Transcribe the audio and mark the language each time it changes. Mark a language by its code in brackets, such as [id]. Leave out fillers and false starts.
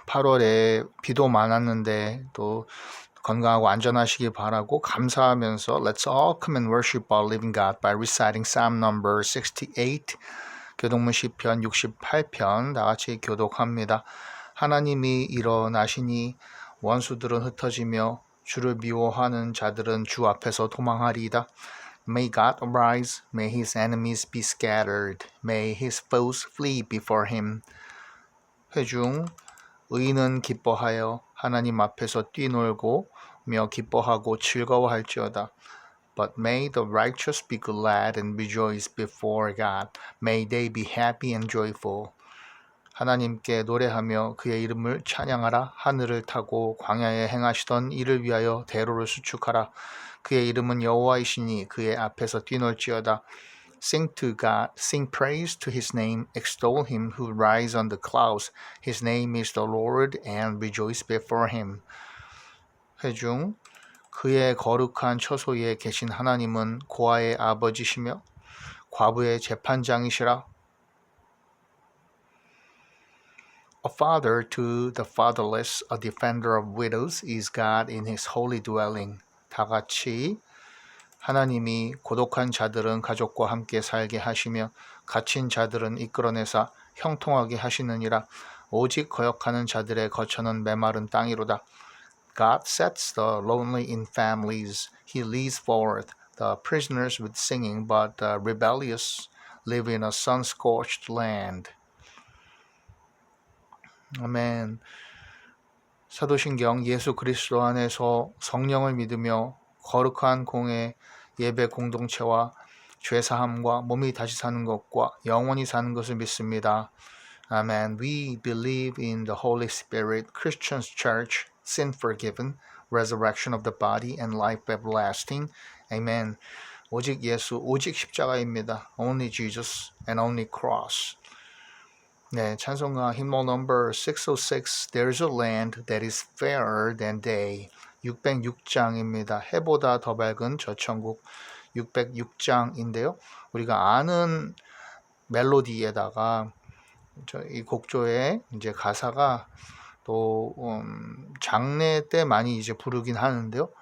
[ko] 8월에 비도 많았는데 또 건강하고 안전하시기 바라고 감사하면서 [en] Let's all come and worship our living God by reciting Psalm number 68. [ko] 교동문 시편 68편 다 같이 교독합니다. 하나님이 일어나시니 원수들은 흩어지며 주를 미워하는 자들은 주 앞에서 도망하리이다. [en] May God arise, may his enemies be scattered, may his foes flee before him. [ko] 회중 의인은 기뻐하여 하나님 앞에서 뛰놀고 며 기뻐하고 즐거워할지어다. [en] But may the righteous be glad and rejoice before God. May they be happy and joyful. [ko] 하나님께 노래하며 그의 이름을 찬양하라. 하늘을 타고 광야에 행하시던 이를 위하여 대로를 수축하라. 그의 이름은 여호와이시니 그의 앞에서 뛰놀지어다. [en] Sing to God, sing praise to his name, extol him who rides on the clouds. His name is the Lord, and rejoice before him. [ko] 회중 그의 거룩한 처소에 계신 하나님은 고아의 아버지시며 과부의 재판장이시라. [en] A father to the fatherless, a defender of widows is God in his holy dwelling. [ko] 다 같이 하나님이 고독한 자들은 가족과 함께 살게 하시며 갇힌 자들은 이끌어내사 형통하게 하시느니라. 오직 거역하는 자들의 거처는 메마른 땅이로다. [en] God sets the lonely in families. He leads forth the prisoners with singing, but the rebellious live in a sun-scorched land. [ko] 아멘. 사도신경 예수 그리스도 안에서 성령을 믿으며 거룩한 공의 예배 공동체와 죄사함과 몸이 다시 사는 것과 영원히 사는 것을 믿습니다. 아멘. [en] We believe in the Holy Spirit, Christian Church, sin forgiven, resurrection of the body, and life everlasting. Amen. [ko] 오직 예수, 오직 십자가입니다. [en] Only Jesus and only cross. [ko] 네, 찬송가 [en] hymnal number 606, There's a land that is fairer than day. [ko] 606장입니다. 해보다 더 밝은 저 천국 606장인데요. 우리가 아는 멜로디에다가 이 곡조의 이제 가사가 또 장례 때 많이 이제 부르긴 하는데요.